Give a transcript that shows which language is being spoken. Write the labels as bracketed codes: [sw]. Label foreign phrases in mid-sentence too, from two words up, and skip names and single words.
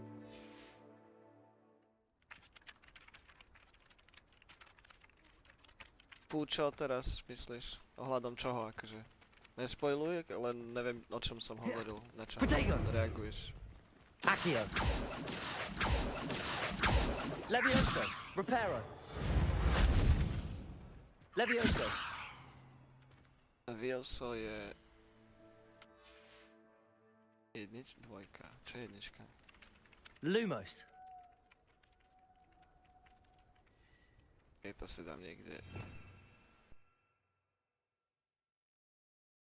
[sk] Čo teraz myslíš? Ohľadom čoho, akože? Nespoiluj, len neviem, o čom som hovoril, na čo reaguješ. Accio! Levioso! Reparo! Levioso! Levioso je... dvojka. Čo je jednička? Lumos. To si dám niekde.